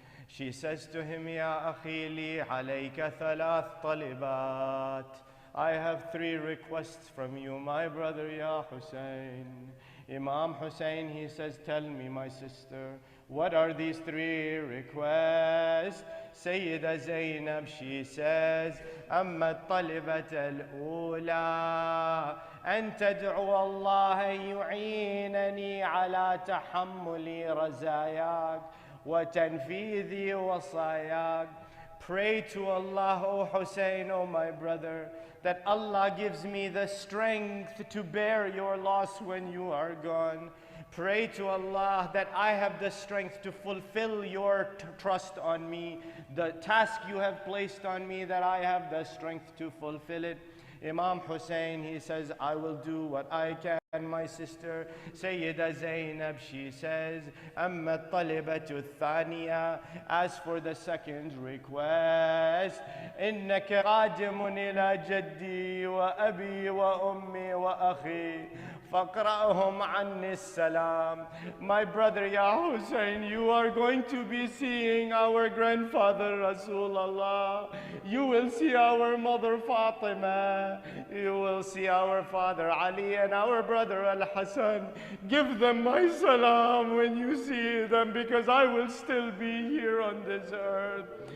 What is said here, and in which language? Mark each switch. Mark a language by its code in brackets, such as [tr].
[en] She says to him, [ar] Ya akhi li alayka thalath talibat. [en] I have 3 requests from you, my brother, Ya Hussein. Imam Hussein, he says, tell me, my sister, What are these three requests? [ar] Sayyida Zainab, [en] she says, [ar] أما الطلبة الأولى أن تدعو الله يعينني على تحمل رزاياك وتنفيذ وصاياك. [en] Pray to Allah, O Hussein, O my brother, that Allah gives me the strength to bear your loss when you are gone. Pray to Allah that I have the strength to fulfill your trust on me, the task you have placed on me, that I have the strength to fulfill it. Imam Hussein, he says, I will do what I can. My sister, Sayyida Zainab, she says, [ar] أما الطلبة الثانية, [en] as for the second request, [ar] إنك قادم إلى جدي وأبي وأمي وأخي فاقرأهم عني السلام. [en] My brother Ya Hussein, you are going to be seeing our grandfather Rasulullah. You will see our mother Fatima. You will see our father Ali and our brother Al-Hassan. Give them my salam when you see them, because I will still be here on this earth.